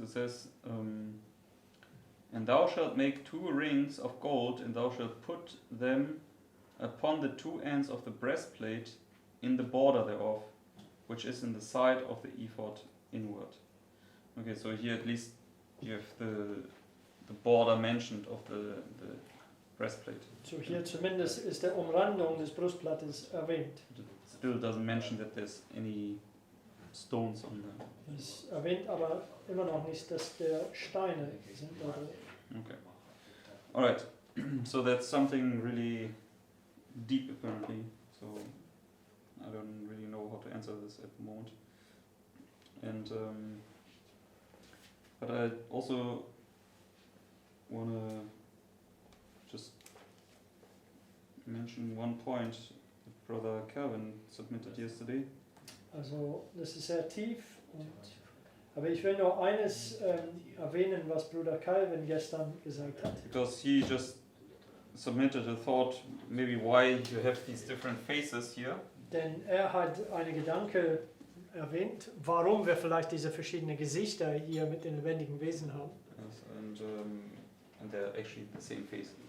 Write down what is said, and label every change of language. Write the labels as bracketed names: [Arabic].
[English] It says, "And thou shalt make 2 rings of gold, and thou shalt put them upon the 2 ends of the breastplate in the border thereof, which is in the side of the ephod inward." Okay, so here at least you have the border mentioned of the breastplate. [German] So hier zumindest ist der Umrandung des Brustplattes erwähnt. [English] It still doesn't mention that there's any stones on them. [German] Es erwähnt aber immer noch nicht, dass der Steine sind. Also [English] Okay. Alright. So that's something really deep apparently. So I don't really know how to answer this at the moment. And but I also wanna just mention one point that Brother Calvin submitted yesterday. [German] Also das ist sehr tief. Aber ich will nur eines erwähnen, was Bruder Calvin gestern gesagt hat. [English] Because he just submitted a thought, maybe why you have these different faces here. [German] Denn er hat einen Gedanke erwähnt, warum wir vielleicht diese verschiedenen Gesichter hier mit den lebendigen Wesen haben. [English] Yes, and they're actually the same face.